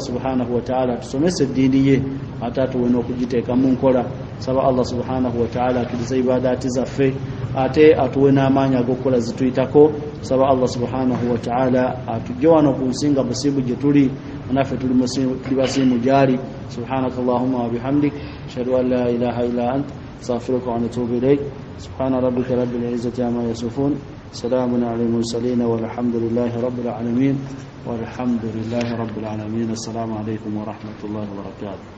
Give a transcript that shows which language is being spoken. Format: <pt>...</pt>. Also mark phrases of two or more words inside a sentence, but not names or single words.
<ar>سبحانه وتعالى</ar> <lg>tusomese eddiini ye ate atuwe n'okugiteeka mu nkola saba Allah</lg> <ar>سبحانه وتعالى</ar> <lg>akiriza ibadaati zaffe ate atuwe n'amaanyi ag'okukola zituyitako saba</lg> <ar>Allah سبحانه وتعالى</ar> <lg>atujje wano ku nsinga musiimu gye tuli naffe tuli basiimu gyali</lg> <ar>سبحانك اللهم وبحمدك أشهد أن لا إله إلا أنت أستغفرك وأتوب إليك سبحان ربك رب العزة عما يصفون وسلام على المرسلين والحمد لله رب العالمين والحمد لله رب العالمين السلام عليكم ورحمة الله وبركاته</ar>